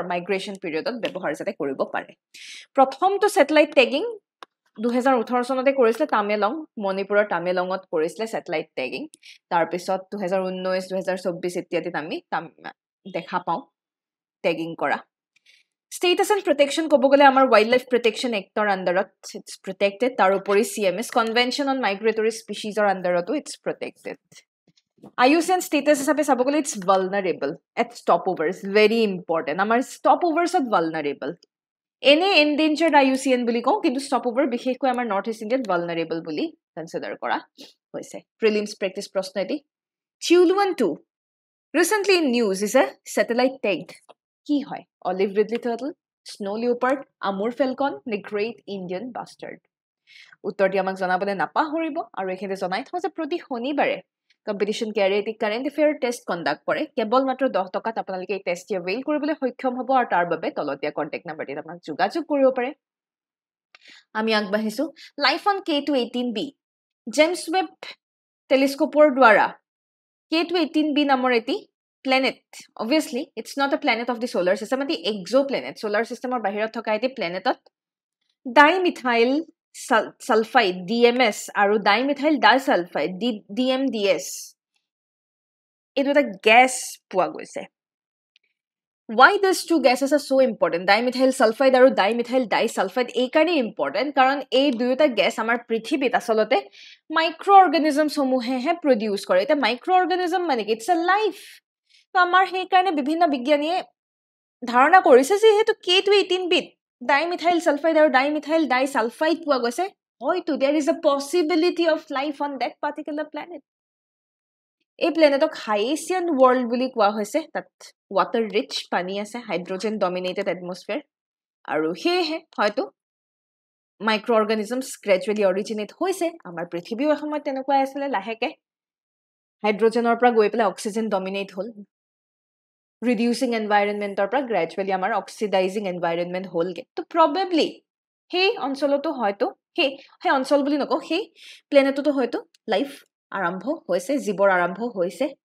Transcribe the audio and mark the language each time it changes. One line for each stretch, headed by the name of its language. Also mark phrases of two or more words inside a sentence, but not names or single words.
Assamese: মাইগ্ৰেশ্যন পিৰিয়ডত ব্যৱহাৰ যাতে কৰিব পাৰে প্ৰথমটো
English: satellite tagging
Assamese: 2018 চনতে কৰিছিলে তামেলং মণিপুৰৰ তামেলঙত কৰিছিলে
English: satellite tagging
Assamese: তাৰ পিছত 2019 2024 ইত্যাদিত আমি দেখা পাওঁ টেগিং কৰা
English: Status and protection
Assamese: ক'ব গ'লে আমাৰ Wild Life Protection Actৰ আণ্ডাৰত
English: it's protected
Assamese: তাৰ উপৰি CMS Convention on Migratory Speciesৰ আণ্ডাৰতো
English: it's protected
Assamese: IUCN status হিচাপে চাব গ'লে
English: it's vulnerable at stopovers, very important. আমাৰ stopovers at vulnerable.
Assamese: এনে endangered IUCN বুলি কওঁ কিন্তু stopover বিশেষকৈ আমাৰ নৰ্থ ইষ্ট ইণ্ডিয়াত vulnerable বুলি কনসিডাৰ কৰা হৈছে
English: prelims practice
Assamese: প্ৰশ্ন এটি
English: Chulwan 2 recently in news is a satellite tagged
Assamese: কি হয়
English: olive ridley turtle snow leopard amur falcon the great indian bustard
Assamese: উত্তৰটি আমাক জনাবলৈ নাপাহৰিব আৰু এখানে জনাই থওঁ যে প্ৰতি শনিবাৰে কম্পিটিশন কেয়াৰে
English: current affair test conduct
Assamese: কৰে কেৱল মাত্ৰ 10 টকাত আপোনালোকে এই টেষ্টটি অৱেইল কৰিবলৈ সক্ষম হ'ব আৰু তাৰ বাবে তলতীয়া কন্টাক্ট নম্বৰটিত আপোনাক যোগাযোগ কৰিব পাৰে আমি আগবাঢ়িছো
English: life on K218b জেমছ ৱেব টেলিস্কোপৰ
Assamese: দ্বাৰা K218b নামৰ এটি
English: planet obviously it's not a planet of the solar system but the exoplanet solar system or
Assamese: বাহিৰত থকা এটি প্লেনেটত
English: dimethyl sulfide DMS আৰু dimethyl disulfide DMDS
Assamese: এইটো এটা গ্যাস পোৱা গৈছে
English: why these two gases are so important dimethyl sulfide
Assamese: আৰু
English: dimethyl disulfide
Assamese: এই কাৰণে important কাৰণ এই দুয়োটা গ্যাস আমাৰ পৃথিৱীত আসলতে মাইক্ৰোঅৰ্গানিজমছ সমূহে প্ৰডিউস কৰে এটা মাইক্ৰোঅৰ্গানিজম মানে কি
English: it's a life
Assamese: তো আমাৰ সেই কাৰণে বিভিন্ন বিজ্ঞানীয়ে ধাৰণা কৰিছে যে হেতু K218b
English: dimethyl sulfide
Assamese: আৰু
English: dimethyl disulfide
Assamese: পোৱা গৈছে হয়তো
English: there is a possibility of life on that particular planet
Assamese: এই প্লেনেটক
English: Hycean world
Assamese: বুলি কোৱা হৈছে তাত
English: water rich
Assamese: পানী আছে
English: hydrogen dominated atmosphere
Assamese: আৰু হেহে হয়তো
English: microorganisms gradually originate
Assamese: হৈছে আমাৰ পৃথিৱীও এসময়ত তেনেকুৱা আছিল লাহেকে হাইড্ৰোজেনৰ পৰা গৈ পেলাই
English: oxygen dominate
Assamese: হ'ল
English: reducing environmentor
Assamese: পৰা গ্ৰেজুৱেলি আমাৰ
English: oxidizing environment
Assamese: হ'লগে তো প্ৰবাবলি সেই অঞ্চলটো হয়তো সেই অঞ্চল বুলি নকওঁ সেই প্লেনেটটো হয়তো লাইফ আৰম্ভ হৈছে জীৱৰ আৰম্ভ হৈছে